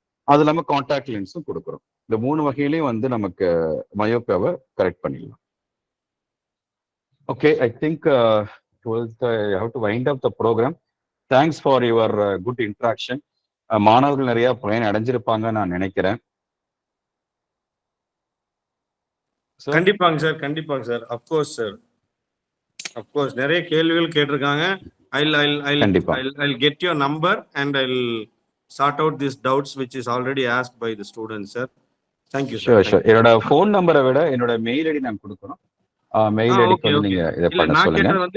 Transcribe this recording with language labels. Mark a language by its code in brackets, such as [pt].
[ta] அது இல்லாம கான்டாக்ட் லென்ஸும் கொடுக்குறோம். இந்த 3 வகையிலையும் வந்து நமக்கு மயோப்பியாவை கரெக்ட் பண்ணிடலாம். [en] Okay, I think I have to wind up the program. Thanks for your good interaction. [ta] மாணவர்கள் நிறைய பயன் அடைஞ்சிருப்பாங்க நான் நினைக்கிறேன். கண்டிப்பாங்க சார். அப்கோர்ஸ் சார், அப்கோர்ஸ் நிறைய கேள்விகள் கேட்டிருக்காங்க. [en] I'll get your number and I'll sort out these doubts which is already asked by the students, sir. Thank you, sir. Sure. [ta] என்னோட ஃபோன் நம்பரை விட என்னோட மெயில் ஐடி நான் கொடுக்குறோம். மெயில் ஐடிக்கு வந்து நீங்க இதை பண்ண சொல்லுங்க.